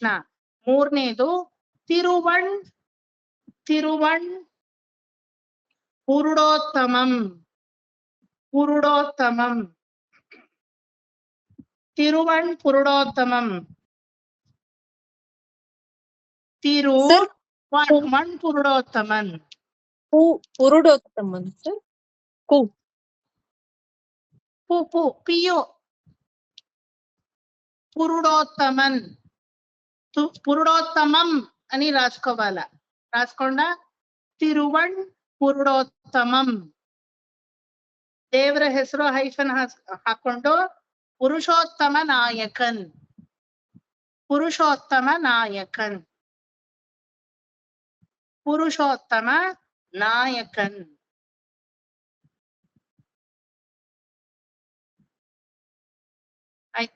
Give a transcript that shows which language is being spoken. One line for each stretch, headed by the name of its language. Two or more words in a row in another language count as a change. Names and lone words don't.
Kannada: ಮೂರನೇದು ತಿರುವಣ್ ಪುರುಡೋತ್ತಮಂ, ತಿರುವಣ್ ಪುರುಡೋತ್ತಮಂ, ತಿರುವಣ್ ಪುರುಡೋತ್ತಮನ್. ಪುರುಡೋತ್ತಮನ್ ಸರ್.
Telugu: పియో పురుడోత్తమన్, పురుడోత్తమం అని రాసుకోవాలా. రాసుకోండా తిరువణ్ పురుడోత్తమం.
Kannada: ದೇವರ ಹೆಸರು ಹೈಫನ್ ಹಾಕೊಂಡು ಪುರುಷೋತ್ತಮ ನಾಯಕನ್, ಪುರುಷೋತ್ತಮ ನಾಯಕನ್, ಪುರುಷೋತ್ತಮ ನಾಯಕನ್. ಆಯ್ತಾ?